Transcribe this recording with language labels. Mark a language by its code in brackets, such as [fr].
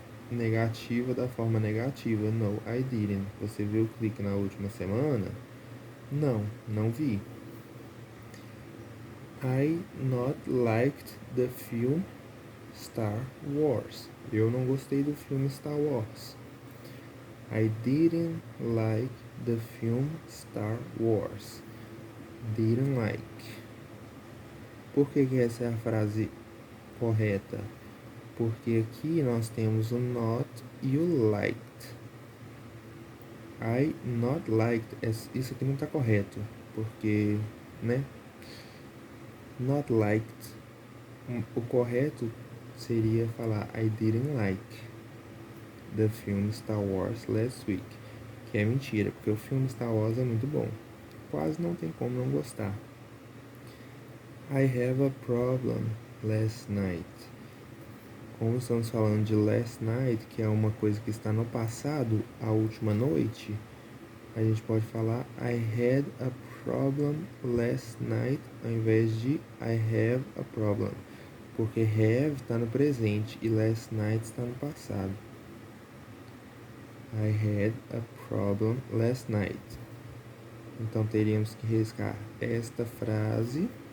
[pt] Negativa da forma negativa. [en] No, I didn't. [pt] Você viu o clique na última semana? Não, não vi. [en] I not liked the film Star Wars. [pt] Eu não gostei do filme Star Wars. [en] I didn't like the film Star Wars. Didn't like. [pt] Por que essa é a frase correta? Porque aqui nós temos o not e o liked. [en] I not liked. [pt] Isso aqui não está correto. Porque, né? Not liked. O correto seria falar [en] I didn't like the film Star Wars last week. [pt] Que é mentira, porque o filme Star Wars é muito bom. Quase não tem como não gostar. [en] I have a problem last night. [pt] Como estamos falando de last night, que é uma coisa que está no passado, a última noite, a gente pode falar [en] I had a problem last night [pt] ao invés de [en] I have a problem. [pt] Porque have está no presente e last night está no passado. [en] I had a problem last night. [pt] Então teríamos que riscar esta frase.